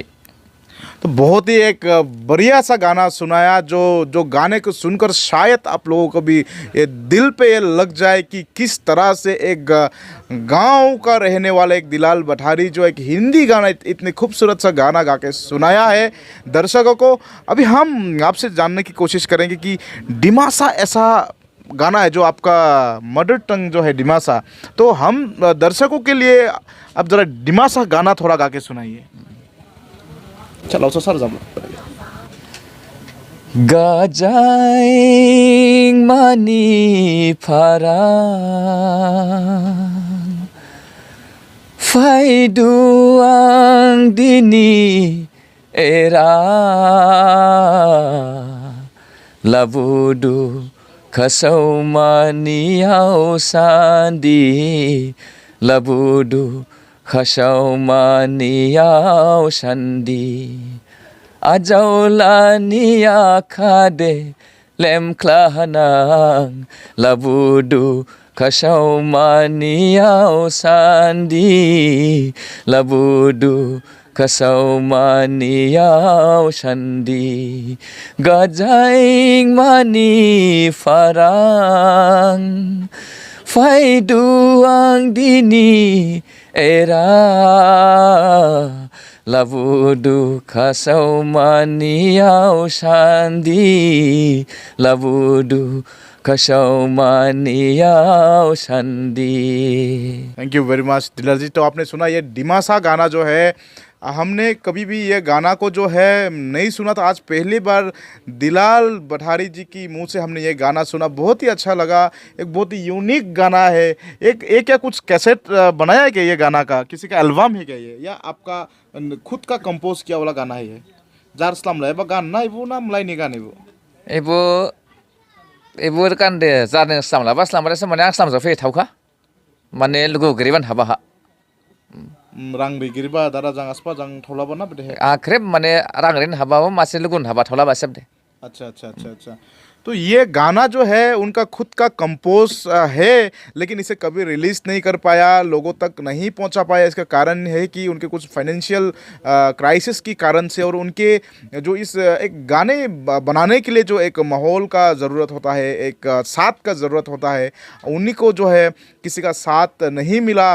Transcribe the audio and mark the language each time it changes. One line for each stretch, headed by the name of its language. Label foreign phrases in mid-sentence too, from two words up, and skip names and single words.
Hindi: तो बहुत ही एक बढ़िया सा गाना सुनाया, जो गाने को सुनकर शायद आप लोगों को भी ये दिल पे ये लग जाए कि किस तरह से एक गांव का रहने वाला एक दिलाल भठारी जो एक हिंदी गाना इतने खूबसूरत सा गाना गा के सुनाया है दर्शकों को। अभी हम आपसे जानने की कोशिश करेंगे कि डिमासा ऐसा गाना है जो आपका
English: mother tongue
Hindi: जो है डिमासा, तो हम दर्शकों के लिए अब ज़रा डिमासा गाना थोड़ा गा के सुनाइए। चलो सर
Dimasa: Gajang mani parang Fai duang dini era Labudu kasau mani au sandi Labudu kasau mani au sandi Ajaulania kade lem klahanang labudu kasau maniau sandi labudu kasau maniau sandi gajaing mani farang fai duang dini era Labudu kasau maniau sandi Labudu kasau maniau sandi।
English: thank you very much दिलाल जी।
Hindi: तो आपने सुना ये डिमासा गाना जो है, हमने कभी भी ये गाना को जो है नहीं सुना था, आज पहली बार दिलाल भठारी जी की मुंह से हमने ये गाना सुना, बहुत ही अच्छा लगा। एक बहुत ही यूनिक गाना है। एक क्या कुछ कैसेट बनाया है क्या ये गाना का, किसी का एल्बम है क्या ये, या आपका खुद का कंपोज किया वाला गाना है ये?
Dimasa: जार सलाम लाइबा गाना इबो ना मलाइनि गान इबो? Ibu kan de zarne samla bas lamare se mane aslam zo fe thauka mane lugu geriban haba ha रां रिगिरबा दारा जां आसपा जां थौलाबा ना बदे। आखरे मने रांगरेन हबा मासे लुगुन हबा थौला बासब दे।
Hindi: अच्छा अच्छा अच्छा अच्छा। तो ये गाना जो है उनका खुद का कंपोज है, लेकिन इसे कभी रिलीज़ नहीं कर पाया, लोगों तक नहीं पहुंचा पाया। इसका कारण है कि उनके कुछ
English: financial crisis
Hindi: की कारण से, और उनके जो इस एक गाने बनाने के लिए जो एक माहौल का ज़रूरत होता है, एक साथ का ज़रूरत होता है, उन्हीं को जो है किसी का साथ नहीं मिला।